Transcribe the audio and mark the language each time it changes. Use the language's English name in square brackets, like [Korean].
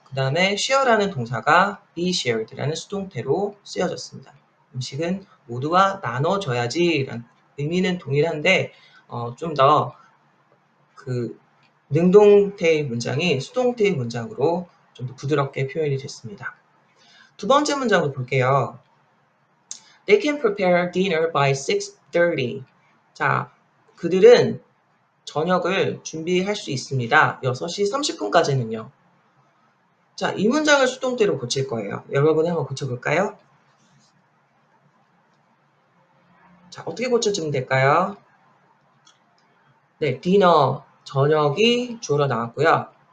[Korean] 그 다음에 share라는 동사가 [English] be shared [Korean] 라는 수동태로 쓰여졌습니다. 음식은 모두와 나눠줘야지 라는 의미는 동일한데 좀 더 그 능동태의 문장이 수동태의 문장으로 좀 더 부드럽게 표현이 됐습니다. 두 번째 문장을 볼게요. [English] They can prepare dinner by 6:30. [Korean] 자, 그들은 저녁을 준비할 수 있습니다. 6시 30분까지는요. 자, 이 문장을 수동태로 고칠 거예요. 여러분이 한번 고쳐볼까요? 자, 어떻게 고쳐주면 될까요? 네, 디너, 저녁이 주어로 나왔고요.